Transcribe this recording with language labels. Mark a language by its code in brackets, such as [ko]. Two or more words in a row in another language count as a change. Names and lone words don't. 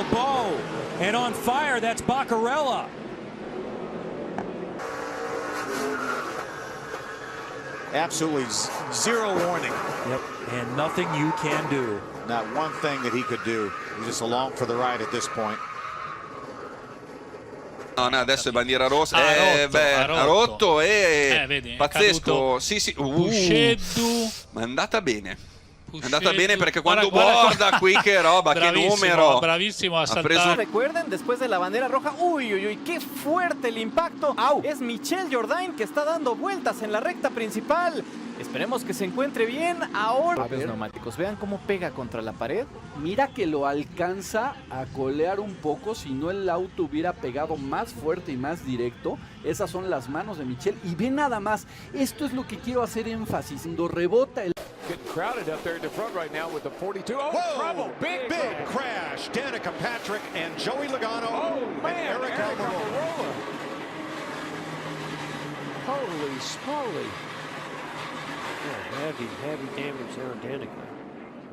[en] LeBeau, and on fire, that's Baccarella. Absolutely zero warning. Yep, and nothing you can do. Not one thing that he could do. He's just along for the ride at this point. [it] No, adesso è bandiera rossa. Ha rotto, vedi, pazzesco. Sì. Ma è andata bene. È andata bene perché quando guarda qui che roba, che numero. Bravissimo a saltar. [es] Recuerden, después de la bandera roja, uy, qué fuerte el impacto. Es Michel Jourdain que está dando vueltas en la recta principal. Esperemos que se encuentre bien ahora. Los neumáticos, vean cómo pega contra la pared. Mira que lo alcanza a colear un poco, si no el auto hubiera pegado más fuerte y más directo. Esas son las manos de Michel. Y ve nada más, esto es lo que quiero hacer énfasis. Cuando rebota el... [en] Getting crowded up there in the front right now with the 42. Oh, trouble! Big crash. Danica Patrick and Joey Logano and Eric Almirola. Holy smoly. Heavy damage there on Danica.